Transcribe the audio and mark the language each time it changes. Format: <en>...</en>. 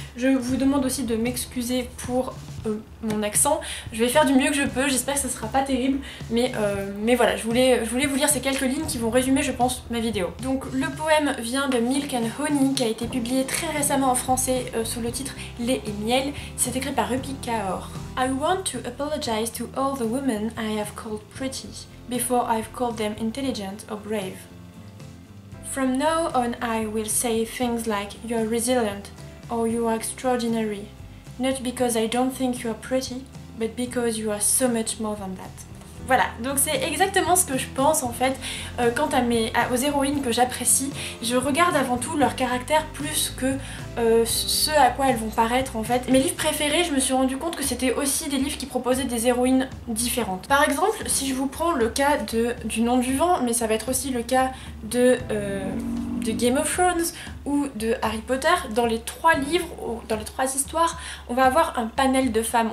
<fr>Je vous demande aussi de m'excuser pour mon accent, je vais faire du mieux que je peux, j'espère que ce sera pas terrible, mais voilà, je voulais vous lire ces quelques lignes qui vont résumer, je pense, ma vidéo. Donc le poème vient de Milk and Honey, qui a été publié très récemment en français sous le titre Lait et miel. C'est écrit par Rupi Kaur.</fr> <en>I want to apologize to all the women I have called pretty, before I've called them intelligent or brave. From now on I will say things like you're resilient or you are extraordinary. Not because I don't think you are pretty, but because you are so much more than that.</en> <fr>Voilà, donc c'est exactement ce que je pense en fait quant aux héroïnes que j'apprécie. Je regarde avant tout leur caractère plus que ce à quoi elles vont paraître en fait. Mes livres préférés, je me suis rendu compte que c'était aussi des livres qui proposaient des héroïnes différentes. Par exemple, si je vous prends le cas du Nom du Vent, mais ça va être aussi le cas de Game of Thrones ou de Harry Potter, dans les 3 livres, dans les 3 histoires, on va avoir un panel de femmes.</fr>